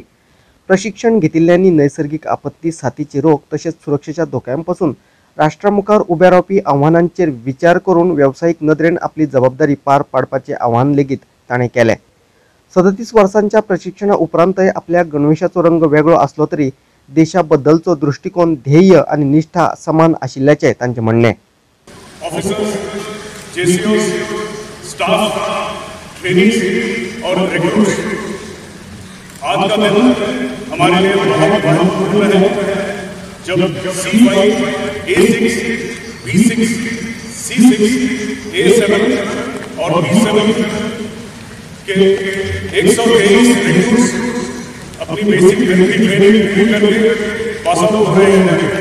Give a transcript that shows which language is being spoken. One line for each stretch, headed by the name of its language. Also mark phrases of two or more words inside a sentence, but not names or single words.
Konkani: प्रशिक्षण घेतिल्ल्यांनी नैसर्गिक आपत्ती, साथीचे रोग तसेच सुरक्षेच्या धोक्यांपासून राष्ट्रामुखार उब्या रावपी आव्हानांचेर विचार करून व्यावसायिक नदरेन आपली जबाबदारी पार पाडपाचें आवाहन लेगीत ताणें केलें. 37 वर्सांच्या प्रशिक्षणा उपरांतय आपल्या गणवेशाचो रंग वेगळो आसलो तरी देशाबद्दलचो दृष्टिकोन, ध्येय आनी निष्ठा समान आशिल्ल्याचें तांचें म्हणणें.
English: Officers, JCOs, staff,
Hindi: ट्रेनिंग्स और रिक्रूट्स, आज का दिन हमारे लिए बहुत महत्वपूर्ण है. जब C5, A6, B6, C6, A7 और B7 के 123 रिक्रूट्स अपनी बेसिक ट्रेनिंग पूरी करके
English: pass out
Hindi: हो रहे हैं.